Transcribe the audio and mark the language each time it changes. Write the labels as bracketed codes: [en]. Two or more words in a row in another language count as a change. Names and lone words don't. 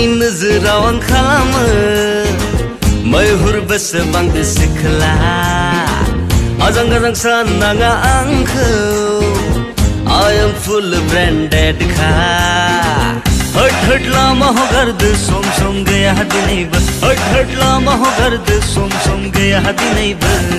[brx] नोजोराव आं खालामो मैहुर बेसेबांदो सिख्ला आजां गाजां साननाङा आंखौ [en] I am full branded [brx] खा हट लामा हगारदो सम गया दिनैबो हट लामा हगारदो सम गया दिनैबो